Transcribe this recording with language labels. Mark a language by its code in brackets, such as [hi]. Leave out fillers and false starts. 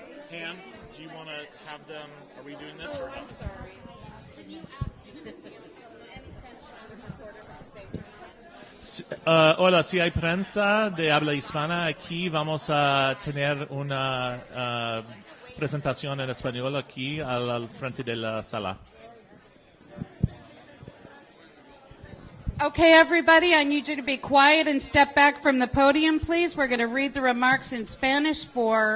[en] Pam, do you want to have them, are we doing this or no? I'm sorry. Can you ask any Spanish reporters to say [es] Hola, si hay prensa de habla hispana aquí, vamos a tener una presentación en español aquí al frente de la sala. [en] Okay, everybody, I need you to be quiet and step back from the podium, please. We're going to read the remarks in Spanish for